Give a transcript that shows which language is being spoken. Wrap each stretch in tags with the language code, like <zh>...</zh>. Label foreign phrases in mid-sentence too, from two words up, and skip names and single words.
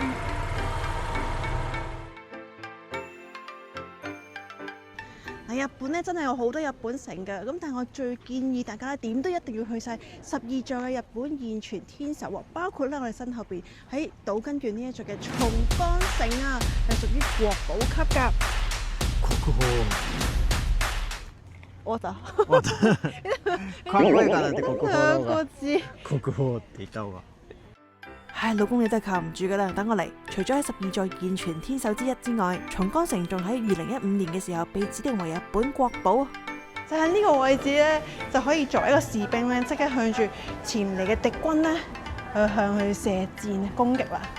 <yue>日本咧真係有好多日本城嘅，咁但係我最建議大家點都一定要去晒12座嘅日本現存天守喎，包括咧我哋身後邊喺島根縣呢一座嘅松岡城啊，係屬於國寶級㗎。</yue> <ja>国宝。</ja> <yue>我就</yue> <ja>かっこいいかなって国宝</ja> <yue>兩</yue> <ja>の方が。</ja> <yue>個字。</yue> <ja>国寶って言った方が。</ja> <yue>唉，老公你真係靠唔住㗎啦，等我嚟。除咗喺12座現存天守之一之外，松岡城仲喺2015年嘅時候被指定為日本國寶。就喺呢個位置咧，就可以作為一個士兵咧，即刻向住前嚟嘅敵軍咧，去向佢射箭攻擊啦。</yue>